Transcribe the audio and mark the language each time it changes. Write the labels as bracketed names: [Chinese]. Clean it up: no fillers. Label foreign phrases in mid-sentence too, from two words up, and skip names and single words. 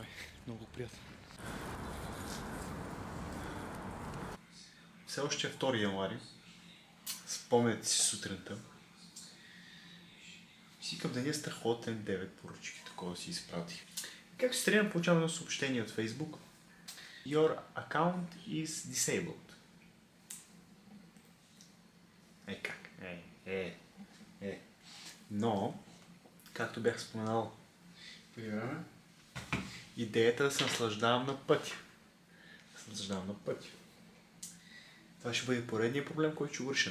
[Bulgarian] Много приятен. Все още е 2 януари. Спомняте си сутринта. Сикам деня страхотен 9 поръчки, такова си изпратих. Както се тръгна, получавам едно съобщение от Facebook. [English] Your account is disabled. [Bulgarian] Как? Но, както бях споменал преди време, идеята да се наслаждавам на пътя. Това ще бъде поредният проблем, който ще го реша.